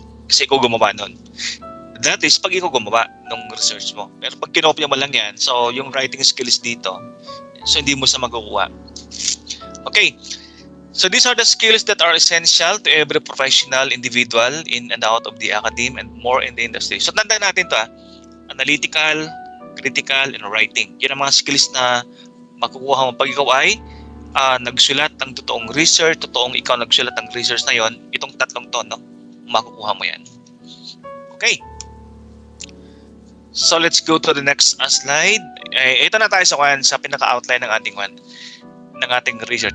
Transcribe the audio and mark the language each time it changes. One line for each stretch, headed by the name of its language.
Filipino: Kasi ikaw gumawa nun.
English: That is
Filipino: pag ikaw gumawa ng research mo. Pero pag kinopya mo lang yan, so yung writing skills dito, so hindi mo sa makukuha. Okay.
English: So these are the skills that are essential to every professional individual in and out of the academe and more in the industry.
Filipino: So tandaan natin to,
English: analytical, critical, and writing.
Filipino: Yan ang mga skills na makukuha mo pag ikaw ay nagsulat ng totoong research, totoong ikaw nagsulat ng research na yon, itong tatlong to, no? Makukuha mo yan. Okay.
English: So let's go to the next slide.
Filipino: Ito na tayo sa pinaka-outline ng ating research.